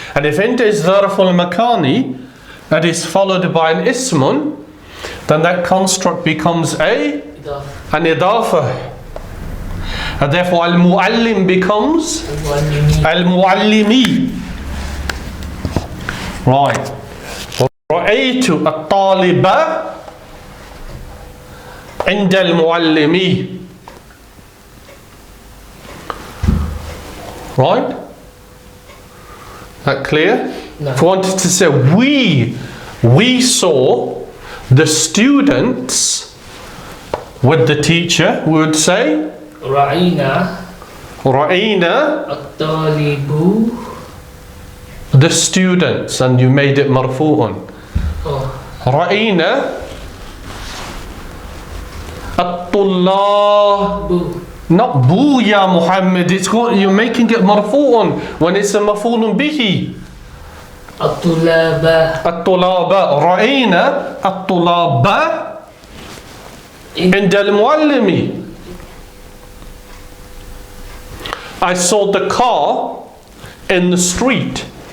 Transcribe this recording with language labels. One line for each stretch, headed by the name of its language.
English: And if عند is ظرف المكاني and is followed by an ismun, then that construct becomes an idafa. And therefore al-muallim becomes al-muallimi. Right.
Arabic: رأيت الطالبة عند المعلم.
English: Right? That clear? No. If we wanted to say we saw the students with the teacher, we would say
Arabic: رأينا الطالب.
English: the students, and you made it marfu'un. Oh.
Arabic: رأينا الطلاب.
English: Not bu ya Muhammad, it's called, you're making it marfu'un when it's a maf'ulun bihi.
Arabic: الطلاب الطلاب. رأينا الطلاب عند المعلم.
English: I saw the car in the street.